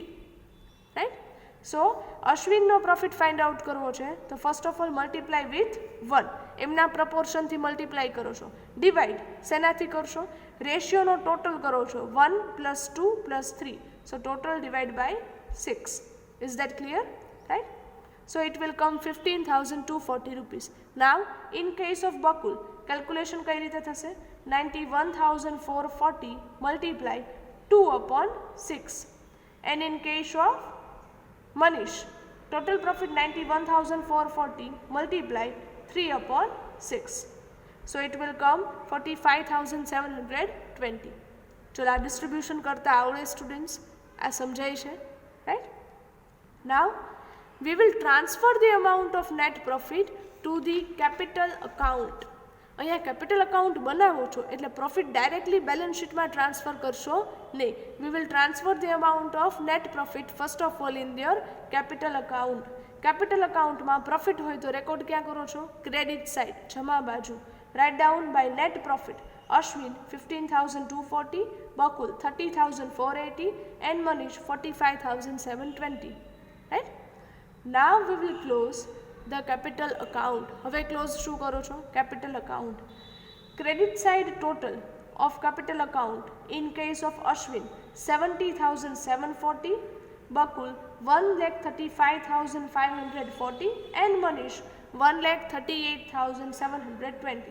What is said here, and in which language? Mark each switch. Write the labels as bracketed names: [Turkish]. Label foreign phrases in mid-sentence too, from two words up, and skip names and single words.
[English] રાઈટ. So અશ્વિનનો profit find out [Gujarati] કરવો છે તો [English] first of all multiply with 1. [Gujarati] એમના પ્રપોર્શનથી મલ્ટીપ્લાય કરો છો. ડિવાઈડ શેનાથી કરશો? રેશિયોનો ટોટલ કરો છો 1 + 2 + 3. [English] So total divide by 6. Is that clear? Right? So it will come 15,240 rupees. Now in case of Bakul, calculation [Gujarati] કઈ રીતે થશે? [English] 91,440 multiply 2/6. And in case of Manish, total profit 91,440 multiply 3/6. So it will come 45,720. [Gujarati] ચલો આ ડિસ્ટ્રીબ્યુશન કરતા આવડે સ્ટુડન્ટ્સ? આ સમજાય છે? રાઈટ. [English] Now we will transfer the amount of net profit to the capital account. [Gujarati] અહીંયા [English] capital account [Gujarati] બનાવો છો એટલે પ્રોફિટ ડાયરેક્ટલી [English] balance sheetમાં [Gujarati] ટ્રાન્સફર કરશો નહીં. [English] We will transfer the amount of net profit first of all in your capital account. capital accountમાં [Gujarati] પ્રોફિટ હોય તો રેકોર્ડ ક્યાં કરો છો? [English] Credit side, [Gujarati] જમા બાજુ. [English] Write down by net profit. અશ્વિન 15,240, બકુલ 30,480 and Manish 45,720. Right? Now we will close the capital account. [Gujarati] હવે ક્લોઝ શું કરો છો? [English] Capital account. Credit side total of capital account in case of અશ્વિન 70,740, બકુલ 1,35,540 and Manish 1,38,720.